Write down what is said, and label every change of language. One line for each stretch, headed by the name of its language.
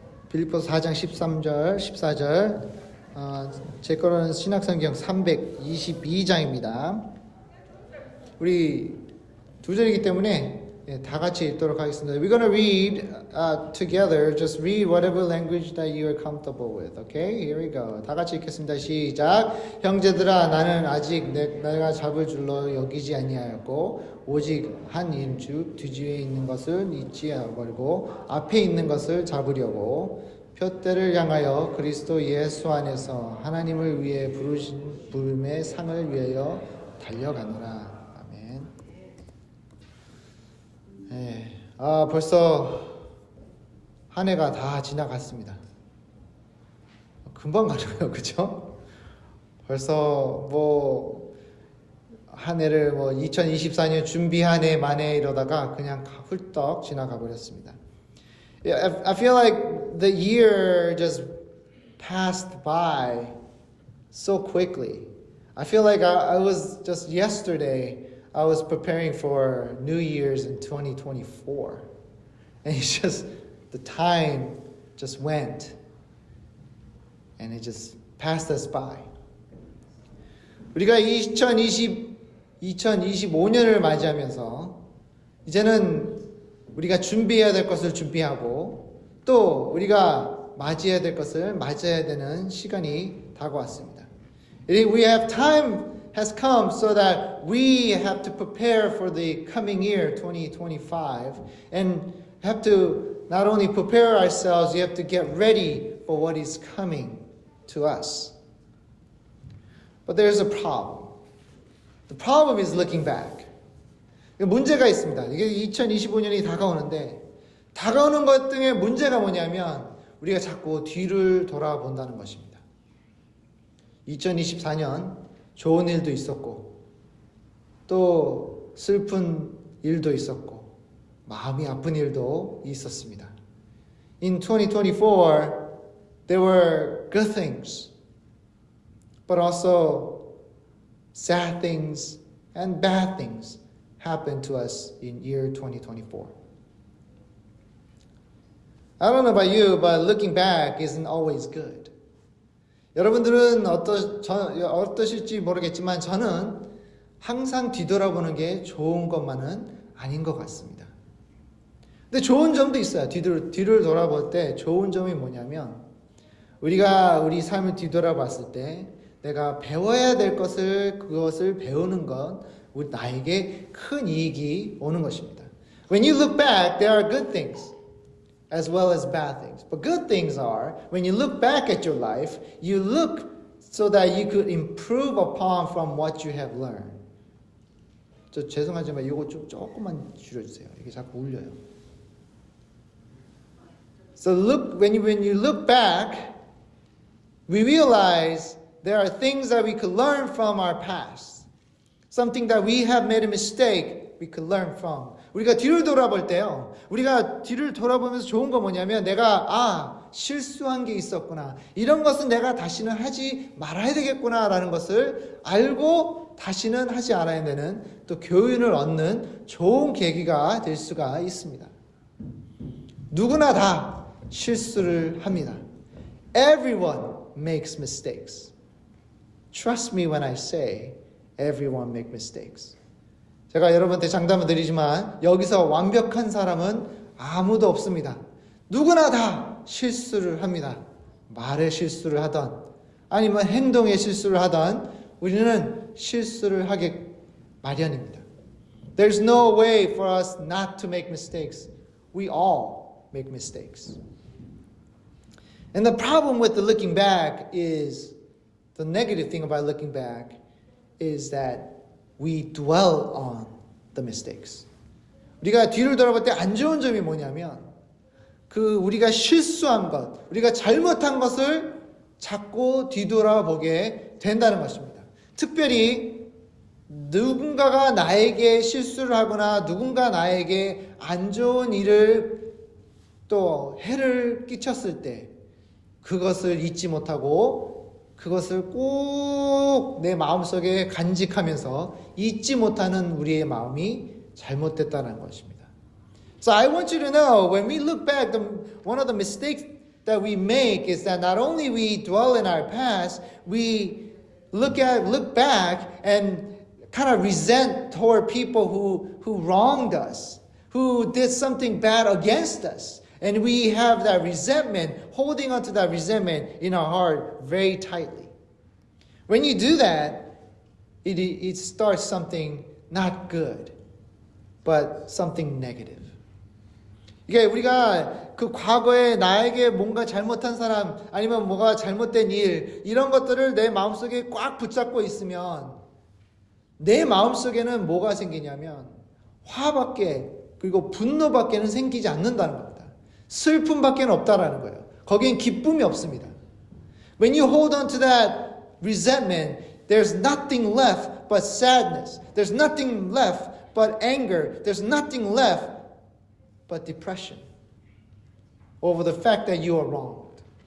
Korean: 빌립보서 4장 13절, 14절. 제 거는 신약성경 322장입니다. 우리 두 절이기 때문에 다 같이 읽도록 하겠습니다.
English: We're gonna read together. Just read whatever language that you are comfortable with. Okay? Here we go.
Korean: 다 같이 읽겠습니다. 시작. 형제들아, 나는 아직 내가 잡을 줄로 여기지 아니하였고 오직 한 일 뒤에 있는 것을 잊지 버리고 앞에 있는 것을 잡으려고 표대를 향하여 그리스도 예수 안에서 하나님을 위해 부르신 부름의 상을 위하여 달려가노라. 아멘. 네. 벌써 한 해가 다 지나갔습니다. 금방 가려요, 그죠? 벌써 한 해를 2024년 준비 한 해 만에 이러다가 그냥 훌떡 지나가 버렸습니다.
English: I feel like the year just passed by so quickly. I feel like I was just yesterday, I was preparing for New Year's in 2024. And it's just, the time just went. And it just passed us by.
Korean: 우리가 2025년을 맞이하면서 이제는 우리가 준비해야 될 것을 준비하고 또 우리가 맞이해야 될 것을 맞이해야 되는 시간이 다가왔습니다.
English: We have time has come so that we have to prepare for the coming year 2025 and have to not only prepare ourselves, we have to get ready for what is coming to us. But there's a problem. The problem is looking back.
Korean: 문제가 있습니다. 이게 2025년이 다가오는데 다가오는 것 등의 문제가 뭐냐면 우리가 자꾸 뒤를 돌아본다는 것입니다. 2024년 좋은 일도 있었고 또 슬픈 일도 있었고 마음이 아픈 일도 있었습니다.
English: In 2024, there were good things, but also sad things and bad things happened to us in year 2024. I don't know about you, but looking back isn't always good.
Korean: 여러분들은 어떠실지 모르겠지만 저는 항상 뒤돌아보는 게 좋은 것만은 아닌 것 같습니다. 근데 좋은 점도 있어요. 뒤를 돌아볼 때 좋은 점이 뭐냐면 우리가 우리 삶을 뒤돌아봤을 때 내가 배워야 될 그것을 배우는 건 나에게 큰 이익이 오는 것입니다.
English: When you look back, there are good things as well as bad things. But good things are, when you look back at your life, you look so that you could improve upon from what you have learned.
Korean: 저 죄송하지만 이거 좀 조금만 줄여주세요. 이게 자꾸 울려요.
English: So when you look back, we realize there are things that we could learn from our past. Something that we have made a mistake, we could learn from.
Korean: 우리가 뒤를 돌아볼 때요. 우리가 뒤를 돌아보면서 좋은 거 뭐냐면 내가 실수한 게 있었구나. 이런 것은 내가 다시는 하지 말아야 되겠구나라는 것을 알고 다시는 하지 않아야 되는 또 교훈을 얻는 좋은 계기가 될 수가 있습니다. 누구나 다 실수를 합니다.
English: Everyone makes mistakes. Trust me when I say everyone makes mistakes.
Korean: 제가 여러분한테 장담을 드리지만 여기서 완벽한 사람은 아무도 없습니다. 누구나 다 실수를 합니다. 말의 실수를 하던 아니면 행동의 실수를 하던 우리는 실수를 하게 마련입니다.
English: There's no way for us not to make mistakes. We all make mistakes. And the problem with the looking back is, the negative thing about looking back is that we dwell on the mistakes. 우리가 뒤를 돌아볼 때 안 좋은 점이 뭐냐면 우리가 실수한 것, 우리가 잘못한 것을 자꾸 뒤돌아보게 된다는 것입니다. 특별히 누군가가 나에게 실수를 하거나 누군가 나에게 안 좋은 일을 또 해를 끼쳤을 때 그것을 잊지 못하고 그것을 꼭 내 마음속에 간직하면서 잊지 못하는 우리의 마음이 잘못됐다는 것입니다. So I want you to know, when we look back, one of the mistakes that we make is that not only we dwell in our past, we look back and kind of resent toward people who wronged us, who did something bad against us. And we have that resentment, holding onto that resentment in our heart very tightly. When you do that, it starts something not good, but something negative.
Korean: 이게 우리가 그 과거에 나에게 뭔가 잘못한 사람 아니면 뭐가 잘못된 일 이런 것들을 내 마음속에 꽉 붙잡고 있으면 내 마음속에는 뭐가 생기냐면 화밖에 그리고 분노밖에는 생기지 않는다는 겁니다. 슬픔밖에는 없다라는 거예요. 거기엔 기쁨이 없습니다.
English: When you hold on to that resentment, there's nothing left but sadness. There's nothing left but anger. There's nothing left but depression over the fact that you are wronged.